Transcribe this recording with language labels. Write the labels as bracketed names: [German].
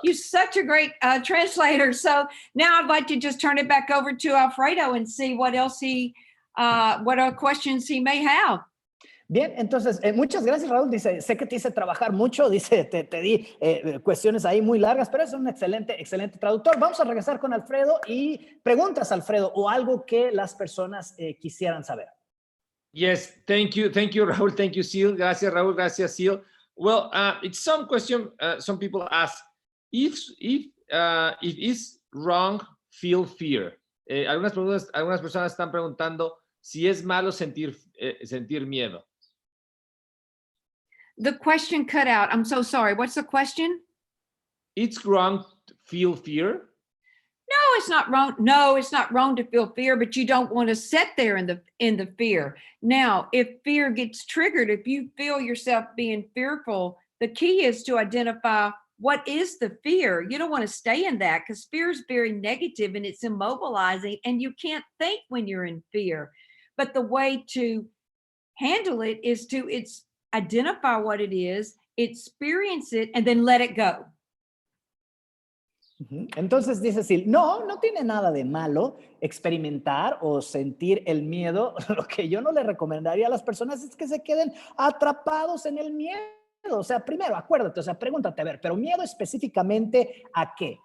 [English] You're such a great translator. So now I'd like to just turn it back over to Alfredo and see what else what other questions he may have. [Spanish] Bien, entonces, muchas gracias, Raúl. Dice, sé que te hice trabajar mucho, dice, te di cuestiones ahí muy largas, pero es un excelente traductor. Vamos a regresar con Alfredo y preguntas, Alfredo, o algo que las personas quisieran saber. [English] Yes, thank you, Raúl. Thank you, Ceil. [Spanish] Gracias, Raúl. Gracias, Ceil. [English] Well, it's some question. Some people ask if it's wrong, feel fear. [Spanish] Algunas personas están preguntando si es malo sentir miedo. [English] The question cut out. I'm so sorry. What's the question? It's wrong to feel fear? it's not wrong. No, it's not wrong to feel fear, but you don't want to sit there in the fear. Now, if fear gets triggered, if you feel yourself being fearful, the key is to identify what is the fear. You don't want to stay in that because fear is very negative and it's immobilizing, and you can't think when you're in fear. But the way to handle it is to identify what it is, experience it, and then let it go. [Spanish] Entonces dice Ceil, no tiene nada de malo experimentar o sentir el miedo. Lo que yo no le recomendaría a las personas es que se queden atrapados en el miedo. O sea, primero, acuérdate, o sea, pregúntate, a ver, pero miedo específicamente ¿a qué?